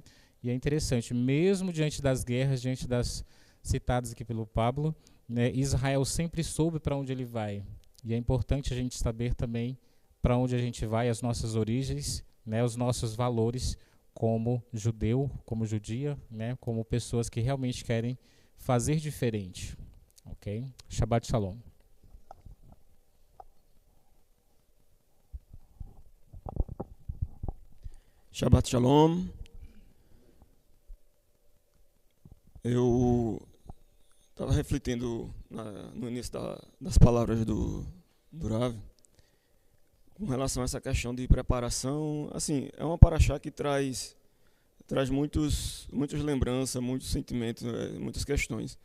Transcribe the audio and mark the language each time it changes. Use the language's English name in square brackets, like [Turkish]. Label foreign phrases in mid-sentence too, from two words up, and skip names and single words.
[Portuguese] E é interessante, mesmo diante das guerras, diante das citadas aqui pelo Pablo, né, Israel sempre soube para onde ele vai. E é importante a gente saber também para onde a gente vai, as nossas origens, né, os nossos valores como judeu, como judia, né, como pessoas que realmente querem fazer diferente. [Hebrew] Ok? שבת שלום. שבת שלום. [Portuguese] Eu estava refletindo no início das palavras do Rav, com relação a essa questão de preparação. Assim, é uma paraxá que traz muitas lembranças, muitos sentimentos, muitas questões.